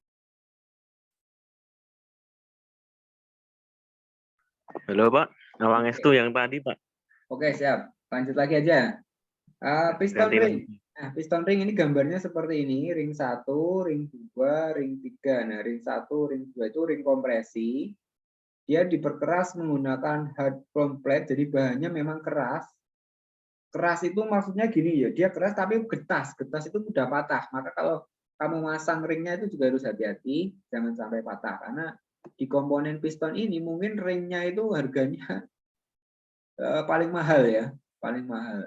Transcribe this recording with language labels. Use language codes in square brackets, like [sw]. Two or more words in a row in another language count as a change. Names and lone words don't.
[id] Halo Pak, Nawang Estu yang tadi Pak. Oke, siap. Lanjut lagi aja. Piston Ganti ring. lagi. Nah, [en] piston ring [id] ini gambarnya seperti ini. Ring 1, ring 2, ring 3. Nah, ring 1, ring 2 itu ring kompresi. Dia diperkeras menggunakan [en] hard chrome plate, [id] jadi bahannya memang keras. Keras itu maksudnya gini ya, dia keras tapi getas. Getas itu mudah patah. Maka kalau kamu masang ringnya itu juga harus hati-hati, jangan sampai patah. Karena di komponen piston ini mungkin ringnya itu harganya paling mahal ya, paling mahal.